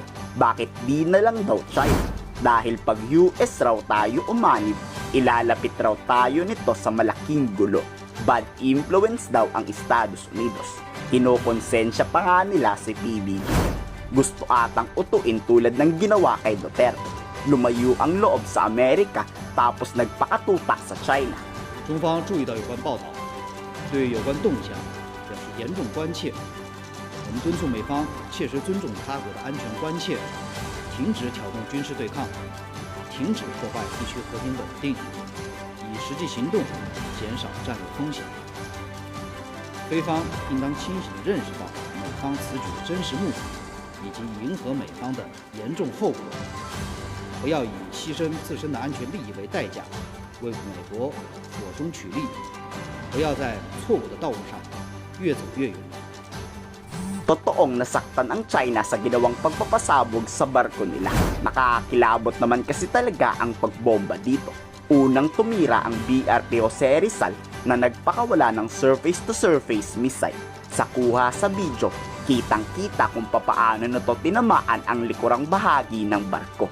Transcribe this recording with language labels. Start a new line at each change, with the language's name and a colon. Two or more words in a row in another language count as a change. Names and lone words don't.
Filipino: Bakit di na lang daw China? Dahil pag US raw tayo umanib, ilalapit raw tayo nito sa malaking gulo. Bad influence daw ang Estados Unidos. Kinokonsensya pa nga nila si PBBM. Gusto atang utuin tulad ng ginawa kay Duterte. Lumayo ang loob sa Amerika tapos nagpakatutak sa China.
Chinese: 中方注意到有关报道，对有关动向表示严重关切。我们敦促美方切实尊重他国的安全关切，停止挑动军事对抗，停止破坏地区和平稳定，以实际行动减少战略风险。菲方应当清醒地认识到美方此举的真实目的，以及迎合美方的严重后果，不要以牺牲自身的安全利益为代价。为美国火中取栗，不要在错误的道路上越走越远。
Filipino: Totoong nasaktan ang China sa ginawang pagpapasabog sa barko nila. Nakakilabot naman kasi talaga ang pagbomba dito. Unang tumira ang BRP Jose Rizal na nagpakawala ng
English: surface-to-surface missile.
Filipino: Sa kuha sa video, kitang-kita kung papaano na to tinamaan ang likurang bahagi ng barko.